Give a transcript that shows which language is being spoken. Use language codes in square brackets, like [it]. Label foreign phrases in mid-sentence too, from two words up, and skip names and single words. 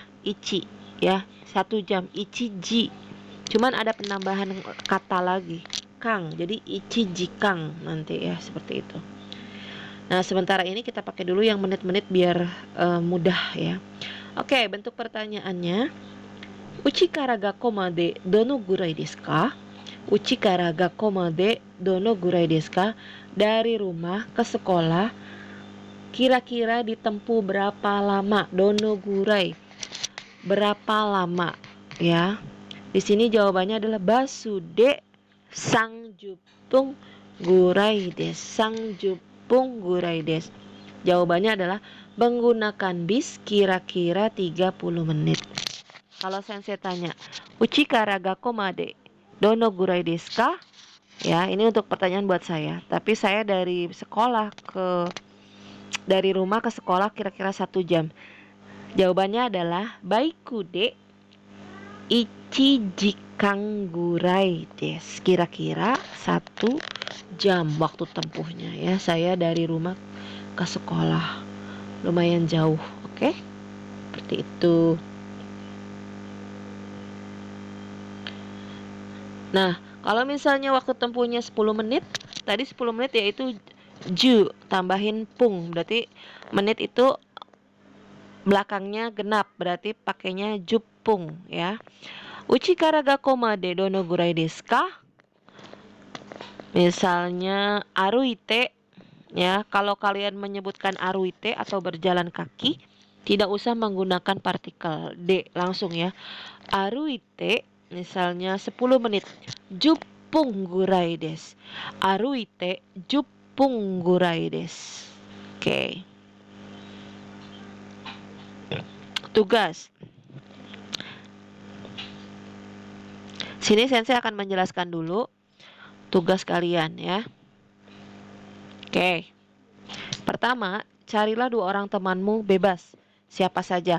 [id] Ichi ya. 1 jam ichi ji. Cuman ada penambahan kata lagi, kang. Jadi [ja] 一時 [id] kang nanti ya, seperti itu. Nah, sementara ini kita pakai dulu yang menit-menit biar mudah ya. Oke, bentuk pertanyaannya. [ja] 家から学校までどのぐらいですか? 家から学校までどのぐらいですか? [id] Dari rumah ke sekolah kira-kira ditempuh berapa lama? [ja] どのぐらい. [id] Berapa lama ya? Di sini jawabannya adalah [ja] バスで三十分ぐらいです. 三十分ぐらいです. [id] Jawabannya adalah menggunakan bis kira-kira 30 menit. Kalau sensei tanya, [ja] 家から学校までどのぐらいですか? [id] Ya, ini untuk pertanyaan buat saya. Tapi saya dari rumah ke sekolah kira-kira 1 jam. Jawabannya adalah [ja] バイクで一時間ぐらいです. [id] Kira-kira 1 jam waktu tempuhnya ya. Saya dari rumah ke sekolah. Lumayan jauh, oke? Seperti itu. Nah, kalau misalnya waktu tempuhnya 10 menit, tadi 10 menit yaitu ju tambahin pung, berarti menit itu belakangnya genap, berarti pakainya jupung ya. [ja] 家から学校までどのぐらいですか? [id] Misalnya aruite ya, kalau kalian menyebutkan aruite atau berjalan kaki, tidak usah menggunakan partikel de, langsung ya. Aruite misalnya 10 menit. [ja] 十分ぐらいです. 歩いて十分ぐらいです. [id] Oke. Tugas. Sini sensei akan menjelaskan dulu tugas kalian ya. Oke. Pertama, carilah 2 orang temanmu bebas, siapa saja.